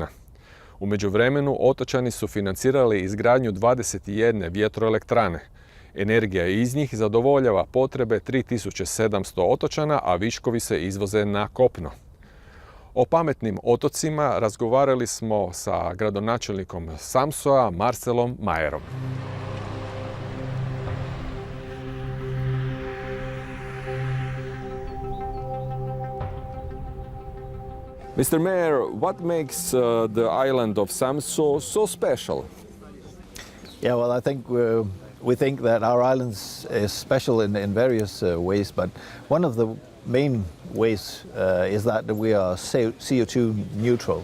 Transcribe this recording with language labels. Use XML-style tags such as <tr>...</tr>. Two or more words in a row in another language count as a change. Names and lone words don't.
<hr>U međuvremenu otočani su financirali izgradnju 21 vjetroelektrane. Energija iz njih zadovoljava potrebe 3700 otočana, a viškovi se izvoze na kopno. O pametnim otocima razgovarali smo sa gradonačelnikom Samsøa, Marcelom Meijerom.</hr> <en>Mr. Meijer, what makes the island of Samsø so special? Yeah, well, I think we think that our island is special in various ways, but one of the main ways is that we are CO2 neutral.</en>